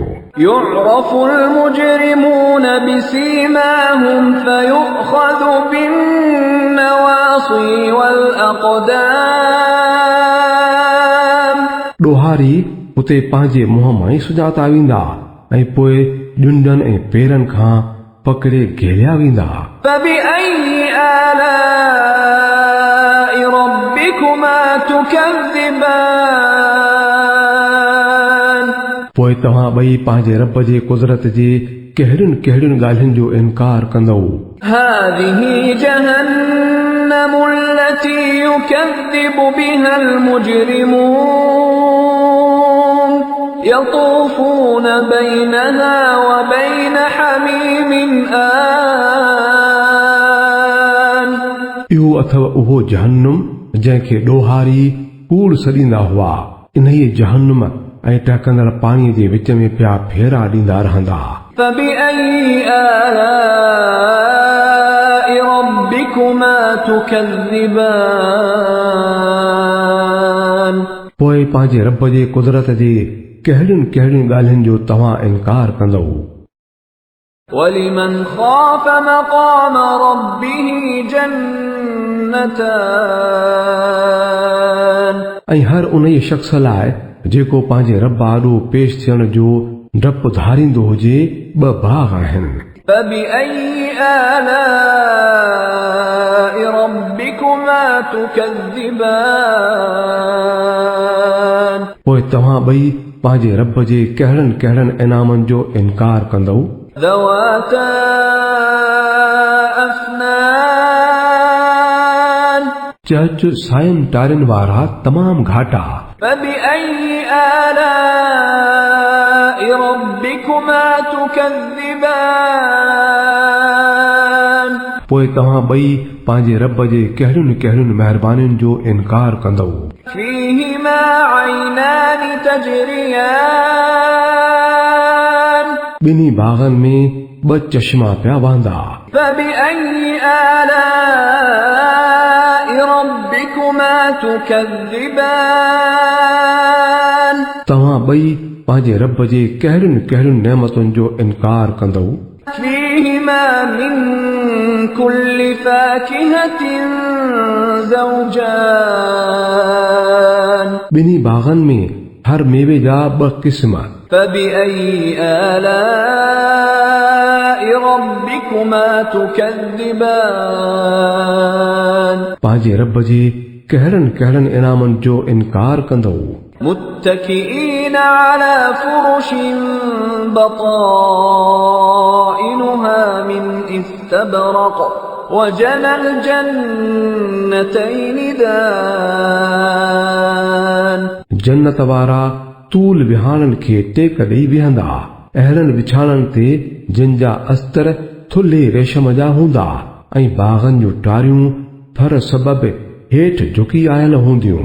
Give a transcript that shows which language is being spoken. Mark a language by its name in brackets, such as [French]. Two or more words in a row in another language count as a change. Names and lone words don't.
[Arabic] يعرف المجرمون بسيماهم فيؤخذ بالنواصي والأقدام [Sindhi] ॾोहारी उते पंहिंजे मुंहं मां ई सुञाता वेंदा ऐं पोइ ॾुंडनि ऐं पेरनि खां पकिड़े घेलिया वेंदा। [Arabic] فبأي آلاء ربكما تكذبان [Sindhi] पोइ तव्हां ॿई पंहिंजे रब जे कुदरत जे कहिड़ियुनि कहिड़ियुनि ॻाल्हियुनि जो इनकार कंदव। [Arabic] هذه جهنم التي يكذب بها المجرمون يطوفون بينها وبين حميم آن [Sindhi] इहो अथव उहो जहन्नुम जंहिंखे ॾोहारी कूड़ सॾींदा हुआ। इन्हीअ जहन्नुम ऐं टहकंदड़ पाणीअ जे विच में पिया फेरा ॾींदा रहंदा। [Arabic] فبأي آلاء ربكما تكذبان [Sindhi] पोइ पंहिंजे रब जे कुदरत जे कहिड़ियुनि कहिड़ियुनि ॻाल्हियुनि जो तव्हां इनकार कंदव। [Arabic] ولمن خاف مقام ربه جنتان [Sindhi] ऐं हर उन शख़्स लाइ जेको पंहिंजे रब आॾो पेश थियण जो डपु धारींदो हुजे ॿ बाग़ आहिनि। [Arabic] فبأي آلاء ربكما تكذبان [Sindhi] पोइ तव्हां ॿई पंहिंजे रब जे कहिड़नि कहिड़नि इनामनि जो इनकार कंदव। [Arabic] ذواتا أفنان [Sindhi] चर्च सायनि टारियुनि वारा तमामु घाटा। [Arabic] فبأي آلاء ربكما تكذبان [Sindhi] पोइ तव्हां ॿई पंहिंजे रब जे कहिड़ियुनि कहिड़ियुनि महिरबानियुनि जो इनकार कंदव। [Arabic] فيهما عينان تجريان [Sindhi] ॿिन्ही बाग़नि में ॿ चश्मा पिया वहंदा। [Arabic] فبأي آلاء ربكما تكذبان [Sindhi] तव्हां ॿई पंहिंजे रब जे कहिड़ियुनि कहिड़ियुनि नेमतुनि जो इनकार कंदव। [Arabic] فيهما من كل فاكهة زوجان [Sindhi] ॿिन्ही बाग़नि में हर मेवे जा ॿ क़िस्म। [Arabic] فبأي آلاء ربكما تكذبان [Sindhi] पंहिंजे रब जे कहिड़नि कहिड़नि इनामनि जो इनकार कंदव। [Arabic] متكئين على فرش بطائنها من استبرق وجنى الجنتين دان [Sindhi] जन्नत वारा तूल विहाणनि खे टेक ॾेई बीहंदा अहिड़नि विछाणनि ते जिन जा अस्तर थुल्हे रेशम जा हूंदा ऐं बाग़नि जूं टारियूं फर सबबि हेठि झुकी आयल हूंदियूं।